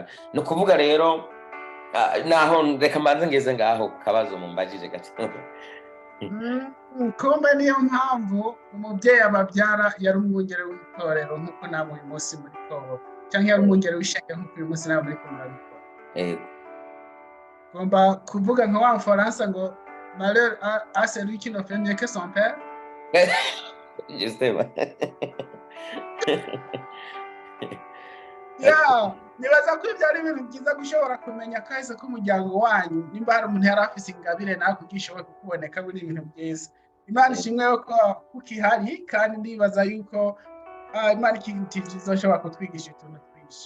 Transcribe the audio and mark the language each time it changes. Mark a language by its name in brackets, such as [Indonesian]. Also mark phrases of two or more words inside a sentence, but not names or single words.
[Rundi] No kuvuga rero naho reka mbanze ngeze ngaho kabazo mumbajije gato. Kumbe niyo mpamvu umubyeyi ababyara yari umwungere w'itorero nk'uko namwe uyu munsi muri ko, cyangwa yari umwungere w'ishengero nk'uko uyu munsi namwe muri ko murabikora. Ngomba kuvuga nka wa Mfaransa ngo [French] malheur à celui qui ne fait mieux que son père. [Rundi] Justement. Nibaza ko ibyo ari ibintu byiza gushobora kumenya kahise k'umuryango wanyu, nimba hari umuntu yari afise ingabire nawe kugishoboye kukuboneka, buri ibintu byiza. Imana ishimwe yuko ukihari, kandi ndibaza yuko Imana ikintu izoshobora kutwigisha utuntu twinshi.